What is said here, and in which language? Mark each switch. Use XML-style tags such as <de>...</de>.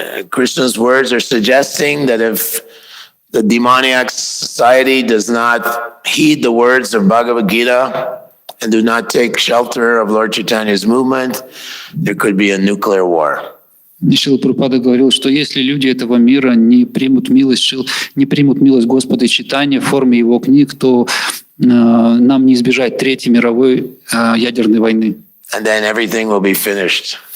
<en>Krishna's words are suggesting that if the demoniac society does not heed the words of Bhagavad Gita and do not take shelter of Lord Chaitanya's movement, there could be a nuclear war.</en> <ru>Шрила Прабхупада говорил, что если люди этого мира не примут милость Господа Чайтаньи в форме его книг, то нам не избежать Третьей мировой ядерной войны.</ru> <en>And then everything will be finished.</en>